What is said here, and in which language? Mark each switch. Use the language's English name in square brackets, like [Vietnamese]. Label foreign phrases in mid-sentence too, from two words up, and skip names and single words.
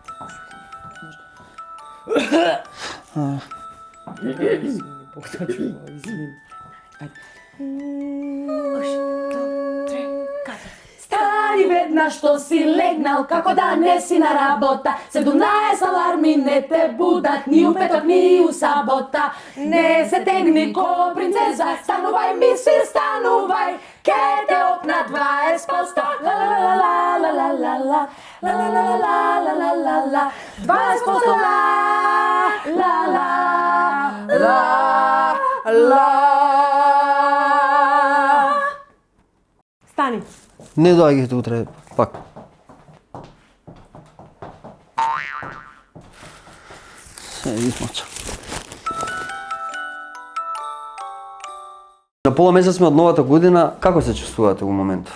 [Macedonian] Стари веднаш што си легнал, како да не си на работа. 17 аларми не те будат, ни у петок, ни у сабота. Не се тегни ко принцеза, станувај мисир, станувај. Ке те опна 20%, ла ла ла ла ла ла ла ла ла ла ла ла ла ла 20% ла ла ла ла. Стани. Не доаѓате утре пак. Се измоча. На пола месец сме од новата година, како се чувствувате во моментов?